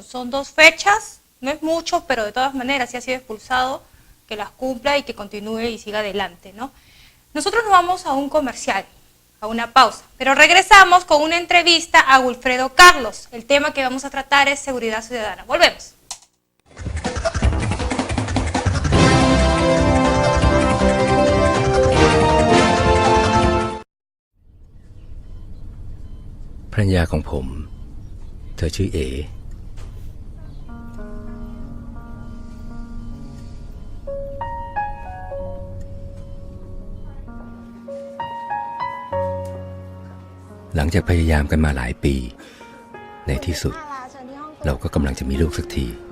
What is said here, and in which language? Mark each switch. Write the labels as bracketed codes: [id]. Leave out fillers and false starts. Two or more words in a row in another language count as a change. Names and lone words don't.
[es] Son 2 fechas, no es mucho, pero de todas maneras, si ha sido expulsado, que las cumpla y que continúe y siga adelante, ¿no? Nosotros nos vamos a un comercial, a una pausa, pero regresamos con una entrevista a Wilfredo Carlos. El tema que vamos a tratar es seguridad ciudadana. Volvemos. [th] ภรรยาของผมเธอชื่อเอ หลังจากพยายามกันมาหลายปีในที่สุดเราก็กำลังจะมีลูกสักที